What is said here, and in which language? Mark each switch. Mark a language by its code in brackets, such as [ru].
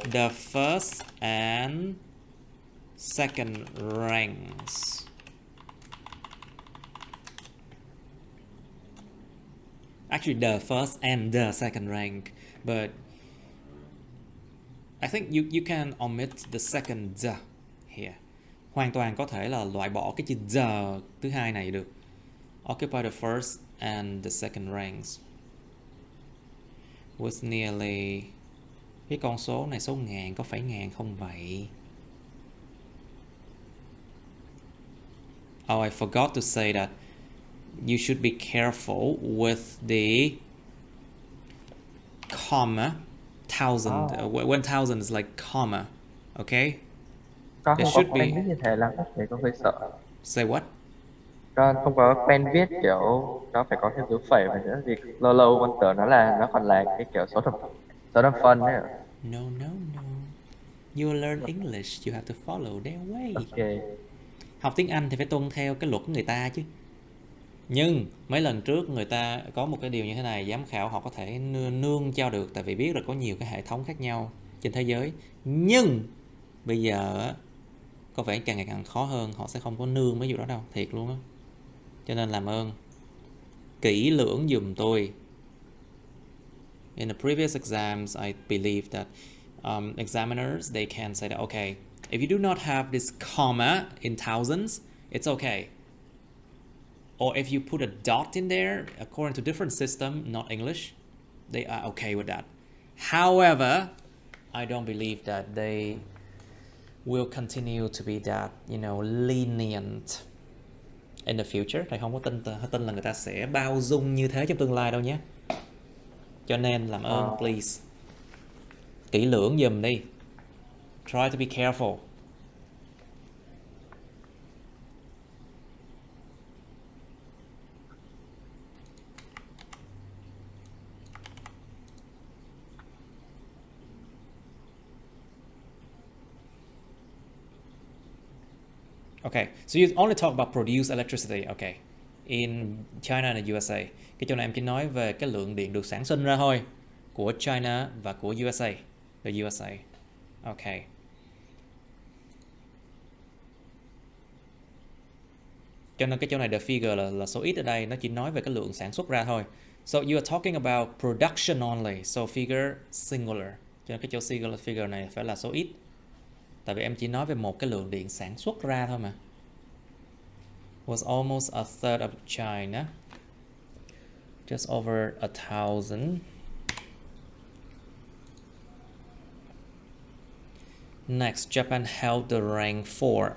[en] The first and second ranks. Actually, the first and the second rank, but I think you can omit the second the here. [vi] Hoàn toàn có thể là loại bỏ cái chữ the thứ hai này được. [en] Occupy the first and the second ranks. With nearly, [vi] cái con số này số ngàn, có phải ngàn không vậy? [en] Oh, I forgot to say that you should be careful with the comma. Thousand. When thousand is like comma. Okay? [vi] Con [en] It [vi] không [en] should [vi] có pen [en] be. [vi] viết như thế lắm, thì con hơi sợ. [en] Say what? [vi] Con không có pen viết kiểu nó phải có thêm dấu phẩy và nữa, vì lâu lâu con tưởng nó còn là cái kiểu số thập phân đấy. [en] No. You learn English, you have to follow their way. Ok. [vi] Học tiếng Anh thì phải tuân theo cái luật của người ta chứ. Nhưng mấy lần trước người ta có một cái điều như thế này, giám khảo họ có thể nương cho được, tại vì biết là có nhiều cái hệ thống khác nhau trên thế giới. Nhưng bây giờ có vẻ càng ngày càng khó hơn, họ sẽ không có nương mấy vụ đó đâu, thiệt luôn á. Cho nên làm ơn kỹ lưỡng giùm tôi. [en] In the previous exams, I believe that examiners, they can say that, okay, if you do not have this comma in thousands, it's okay. Or if you put a dot in there, according to different system, not English, they are okay with that. However, I don't believe that they will continue to be that, lenient in the future. [vi] Thầy không có tin là người ta sẽ bao dung như thế trong tương lai đâu nhé. Cho nên làm ơn, [en] please, [vi] kỹ lưỡng giùm đi. [en] Try to be careful. Okay, so you only talk about produce electricity. Okay, in China and USA. [vi] Cái chỗ này em chỉ nói về cái lượng điện được sản sinh ra thôi của China và của USA, the USA. Okay. Cho nên cái chỗ này the figure là số ít ở đây, nó chỉ nói về cái lượng sản xuất ra thôi. [en] So you are talking about production only, so figure singular. [vi] Cho nên cái chỗ singular figure này phải là số ít. Tại vì em chỉ nói về một cái lượng điện sản xuất ra thôi mà. [en] Was almost a third of China. Just over 1,000. Next, Japan held the rank 4.